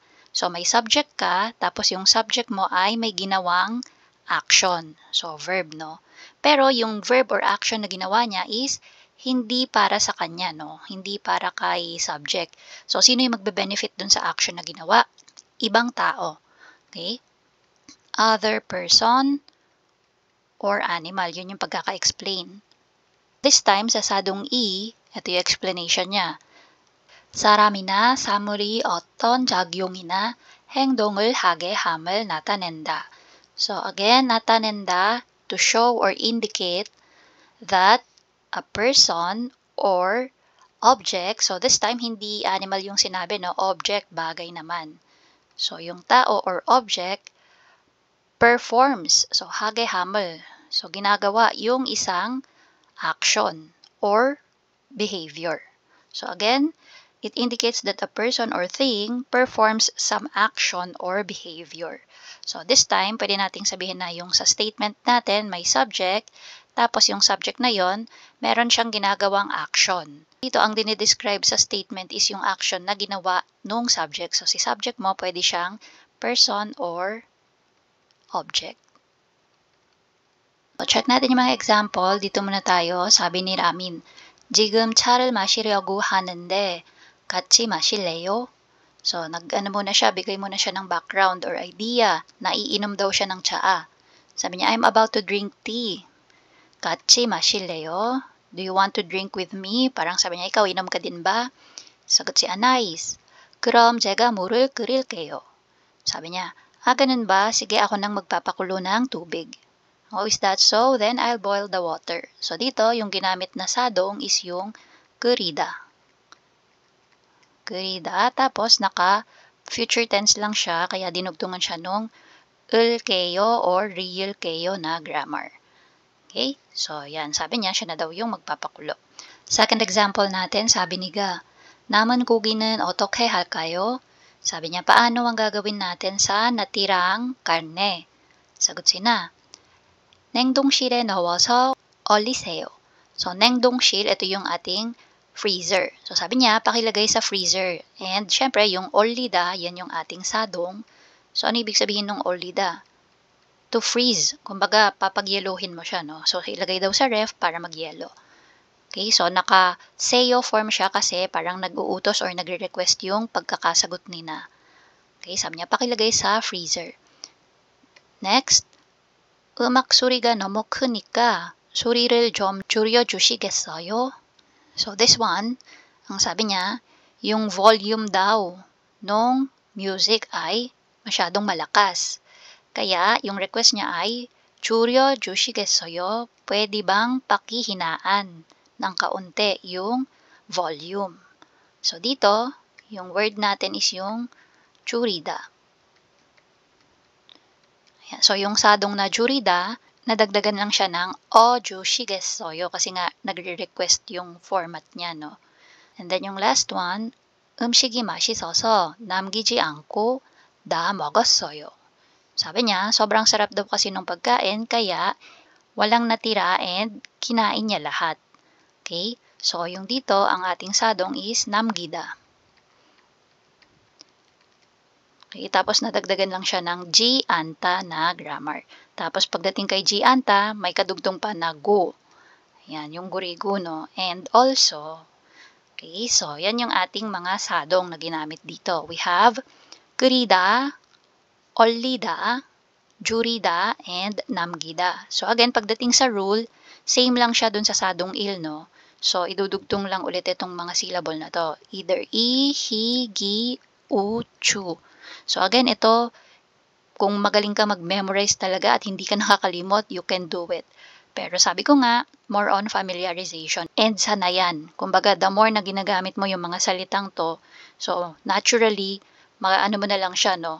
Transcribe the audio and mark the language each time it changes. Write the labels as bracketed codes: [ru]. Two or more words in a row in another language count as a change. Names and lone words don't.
[tl] So, may subject ka, tapos yung subject mo ay may ginawang action. So, verb, no? Pero yung [en] verb or action [tl] na ginawa niya is hindi para sa kanya, no? Hindi para kay subject. So, sino yung magbe-benefit dun sa action na ginawa? Ibang tao. [en] Okay? Other person or animal. [tl] Yun yung pagkaka-explain. [en] This time, [tl] sa sadong E, ito yung explanation niya. [ko] 사람이나 사물이 어떤 작용이나 행동을 하게 함을 나타낸다. [en] So again, natanenda, to show or indicate that a person or object, so this time hindi animal [tl] yung sinabi, no? Object, bagay naman. So yung tao [en] or object performs, [tl] so [ko] 하게 함을. [tl] So ginagawa yung isang [en] action or behavior. So again, it indicates that a person or thing performs some action or behavior. So this time, [tl] pwede nating sabihin na yung sa statement natin may subject, tapos yung subject na yon, meron siyang ginagawang action. Dito ang dinidescribe sa statement is yung action na ginawa nung subject. So si subject mo, pwede siyang [en] person or object. [tl] So check natin yung mga example. Dito muna tayo. Sabi ni Ramin, [ko] 지금 차를 마시려고 하는데 같이 마실래요? [tl] So, nag-ano muna siya, bigay muna siya ng [en] background or idea [tl] na iinom daw siya ng tsaa. Sabi niya, [en] I'm about to drink tea. [ko] 같이 마실래요? [en] Do you want to drink with me? [tl] Parang sabi niya, ikaw, inom ka din ba? Sagot si Anais, [ko] 그럼 제가 물을 끓일게요. [tl] Sabi niya, ganun ba? Sige, ako nang magpapakulo ng tubig. [en] Oh, is that so? Then I'll boil the water. So, [tl] dito, yung ginamit na sadong is yung 끓이다. [ko] 끓이다. [tl] Tapos, naka- [en] future tense [tl] lang siya, kaya dinugtungan siya nung 을게요 or 리을게요 na grammar. Okay? So, yan. Sabi niya, siya na daw yung magpapakulo. Second example natin, sabi ni Ga, [ko] 남은 고기는 어떻게 할까요? [tl] Sabi niya, paano ang gagawin natin sa natirang karne? Sagot si Na, [ko] 냉동실에 넣어서 얼리세요. So, 냉동실, [tl] ito yung ating freezer. So, sabi niya, pakilagay sa freezer. And, syempre, yung 얼리다, yan yung ating sadong. So, ano ibig sabihin ng 얼리다? [en] To freeze. [tl] Kumbaga, papagyelohin mo siya, no? So, ilagay daw sa ref para magyelo. Okay, so naka-seyo form siya kasi parang nag-uutos or nagre-request yung pagkakasagot ni Na. Okay, sabi niya, pakilagay sa freezer. [en] Next, [ko] 음악 소리가 너무 크니까 소리를 좀 줄여주시겠어요? [en] So this one, [tl] ang sabi niya, yung volume daw nung music ay masyadong malakas. Kaya yung request niya ay 줄여주시겠어요? Pwede bang pakihinaan ng kaunti yung volume? So dito, yung word natin is yung 줄이다. So, yung sadong na 줄이다, nadagdagan lang siya ng 주시겠어요 kasi nga nagre-request yung format niya, no? [en] And then yung last one, [ko] 음식이 맛있어서 남기지 않고 다 먹었어요. [tl] Sabi niya, sobrang sarap daw kasi nung pagkain kaya walang natira and kinain niya lahat. Okay? So, yung dito, ang ating sadong is 남기다. Okay, tapos nadagdagan lang siya ng G-anta na grammar. Tapos pagdating kay G-anta, may kadugtong pa na go. Yan, yung gurigo, no? [en] And also, okay, so [tl] yan yung ating mga sadong na ginamit dito. [en] We have [ko] 끓이다, 얼리다, 줄이다, [en] and 남기다. [tl] So again, pagdating sa rule, same lang siya dun sa sadong il, no? So, idudugtong lang ulit itong mga syllable na to. [en] Either I, hi, gi, u, chu. So again, [tl] ito, kung magaling ka mag-memorize talaga at hindi ka nakakalimot, [en] you can do it. [tl] Pero sabi ko nga, [en] more on familiarization and sanayan. [tl] Kumbaga, [en] the more [tl] na ginagamit mo yung mga salitang to, so naturally, ano mo na lang siya, no?